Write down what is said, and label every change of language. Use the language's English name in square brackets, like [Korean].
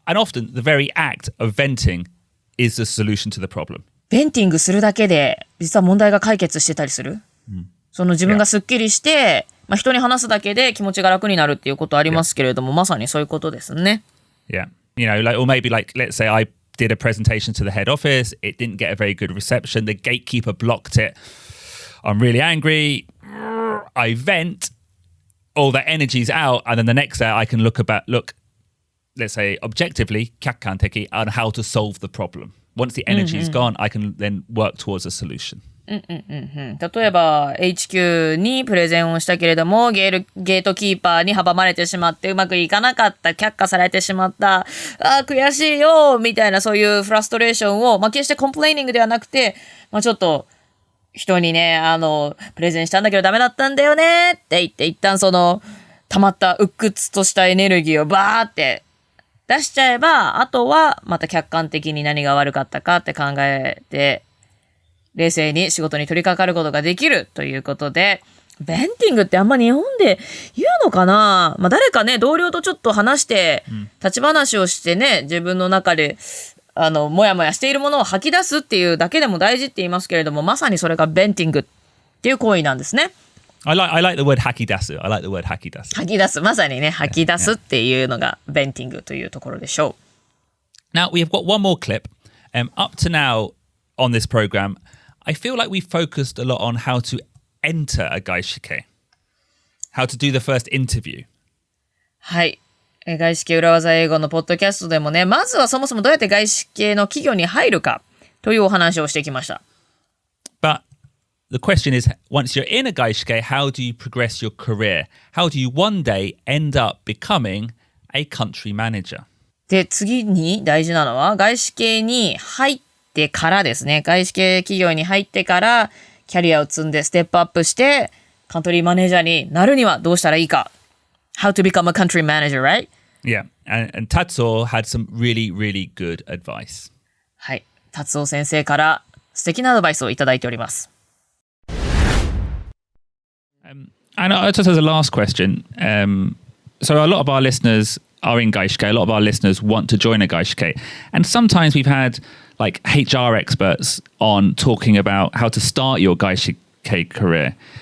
[English] And often the very act of venting is the solution to the problem. [Japanese] ベンティングするだけで実は問題が解決してたりする。その自分がスッキリして、まあ、人に話すだけで気持ちが楽になるっていうことありますけれども、まさにそういうことですね。 [English] Yeah. Like, or maybe like, let's say I did a presentation to the head office. It didn't get a very good reception. The gatekeeper blocked it. I'm really angry. I vent. All that energy's out. And then the next day I can look, let's say objectively, 客観的 on how to solve the problem. Once the energy's gone, I can then work towards a solution. [Japanese] 例えば HQ にプレゼンをしたけれどもゲートキーパーに阻まれてしまってうまくいかなかった、却下されてしまった、悔しいよみたいなそういうフラストレーションを、決してコンプレーニングではなくて、ちょっと人にねプレゼンしたんだけどダメだったんだよねって言って一旦その溜まった鬱屈としたエネルギーをバーって出しちゃえば、あとはまた客観的に何が悪かったかって考えて、冷静に仕事に取り掛かることができるということで、ベンティングってあんま日本で言うのかな？誰かね、同僚とちょっと話して、立ち話をしてね、自分の中で、もやもやしているものを吐き出すっていうだけでも大事って言いますけれども、まさにそれがベンティングっていう行為なんですね。 [English] I like the word 吐き出す。 I like the word 吐き出す。 [Japanese] 吐き出す。まさにね、吐き出すっていうのがベンティングというところでしょう。 [English] Now, we have got one more clip. Up to now on this program, I feel like we focused a lot on how to enter a 外資系. How to do the first interview. [Japanese] はい。外資系裏技英語のポッドキャストでもね、まずはそもそもどうやって外資系の企業に入るかというお話をしてきました。 [English] But the question is, once you're in a 外資系, how do you progress your career? How do you one day end up becoming a country manager? [Japanese] で、次に大事なのは、外資系に入ってからですね。外資系企業に入ってから、キャリアを積んでステップアップして、カントリーマネージャーになるにはどうしたらいいか。 [English] How to become a country manager, right? Yeah, and Tatsuo had some really, really good advice. [Japanese] はい。達夫先生から素敵なアドバイスをいただいております。 [English] And just as a last question, so a lot of our listeners are in 外資系. A lot of our listeners want to join a 外資系. And sometimes we've had like HR experts on talking about how to start your 外資系 career.